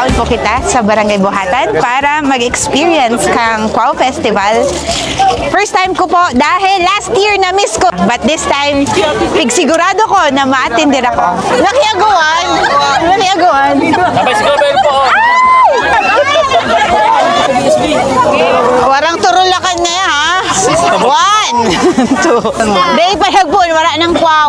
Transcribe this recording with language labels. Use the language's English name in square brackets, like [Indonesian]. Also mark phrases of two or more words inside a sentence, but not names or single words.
[Bikol] kita sa Barangay Buhatan para mag-experience kang Quao Festival. [Filipino] First time ko po dahil [English] last year [Filipino] na miss ko. [English] But this time, [Filipino] sigurado ko na ma-attendir ako. Nakiagawan! Nakiagawan! Sabay si Gabriel po. [Bikol] Warang turulakan niya ha. 1, 2. Day pahagpon, wala ng Quao.